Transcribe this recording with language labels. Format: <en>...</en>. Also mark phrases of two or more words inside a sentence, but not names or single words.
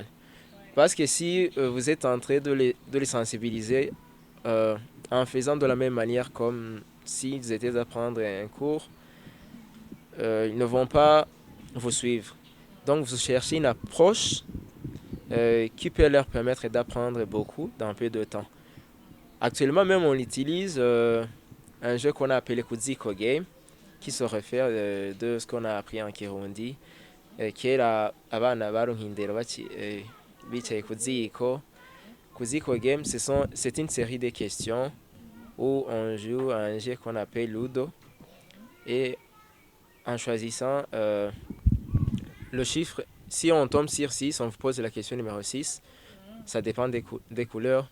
<fr>Parce que si vous êtes en train de les sensibiliser en faisant de la même manière comme s'ils étaient à prendre un cours, ils ne vont pas vous suivre. Donc vous cherchez une approche qui peut leur permettre d'apprendre beaucoup dans peu de temps. Actuellement même on utilise un jeu qu'on a appelé Kuziko Game, qui se réfère de ce qu'on a appris en Kirundi,</fr> <rn>kera abana barunkindero bicaye ku ziko.</rn> <fr>Kuziko Game, c'est une série de questions où on joue à un jeu qu'on appelle Ludo, et en choisissant le chiffre, si on tombe sur 6, on vous pose la question numéro 6, ça dépend des couleurs.</fr>